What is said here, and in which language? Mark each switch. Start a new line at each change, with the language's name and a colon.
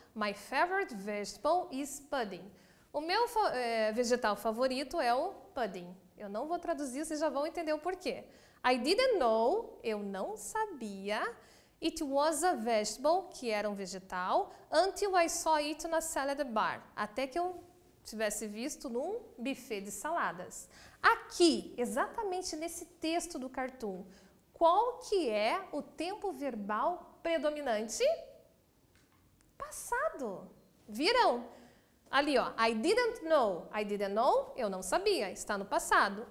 English: My favorite vegetable is pudding.
Portuguese: O meu vegetal favorito é o pudding. Eu não vou traduzir, vocês já vão entender o porquê.
English: I didn't know,
Portuguese: eu não sabia.
English: It was a vegetable,
Portuguese: que era um vegetal,
English: until I saw it na salad bar.
Portuguese: Até que eu tivesse visto num buffet de saladas. Aqui, exatamente nesse texto do cartoon, qual que é o tempo verbal predominante? Passado. Viram? Ali, ó,
English: I didn't know. I didn't know,
Portuguese: eu não sabia, está no passado.